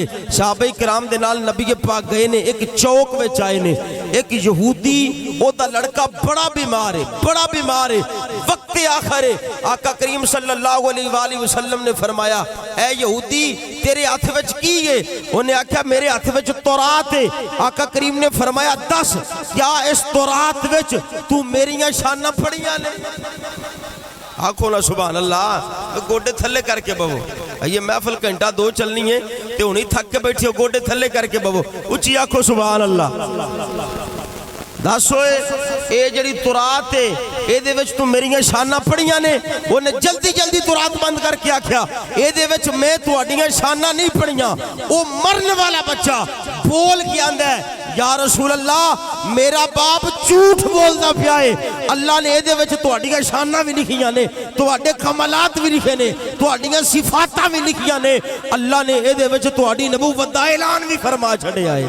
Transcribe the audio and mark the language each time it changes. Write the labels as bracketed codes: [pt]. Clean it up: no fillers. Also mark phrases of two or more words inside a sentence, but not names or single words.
[pa] صحابہ کرام دے نال نبی پاک گئے نے، ایک چوک میں چائے نے، ایک یہودی او دا لڑکا بڑا بیمار ہے، وقت آخر ہے۔ آقا کریم [ar] صلی اللہ علیہ وآلہ وسلم [pa] نے فرمایا، اے یہودی تیرے ہاتھ وچ کی ہے؟ انہیں آکھا میرے ہاتھ وچ تورات ہے۔ آقا کریم نے فرمایا، دس کیا اس تورات وچ تو میریاں شانہ پڑھیاں نے؟ آنکھوں نا [ar] سبحان اللہ، [pa] گوڑے تھلے کر کے بہو، یہ محفل گھنٹہ دو چلنی ہے تے انہیں تھک کے بیٹھے ہو، گوڑے تھلے کر کے بہو، اچھی آنکھوں [ar] سبحان اللہ۔ [pa] دس ہوئے اے جڑی تورات ہے اے دے وچ تو میریاں شانہ پڑھیاں نے؟ انہیں جلدی جلدی تورات بند کر کے آکھیا، اے دے وچ میں تو اڈیاں شانہ نہیں پڑھیاں۔ وہ مرن والا بچہ بول کے آندہ ہے، [ar] یا رسول اللہ [pa] میرا باپ جھوٹ بولنا پیا ہے، اللہ نے اے دے وچ تو اڈیاں شانہ بھی لکھیاں نے، تو اڈے کمالات بھی لکھے نے، تو اڈیاں صفاتہ بھی لکھیاں نے، اللہ نے اے دے وچ تو اڈی نبوت دا اعلان بھی فرما چھڑے آئے۔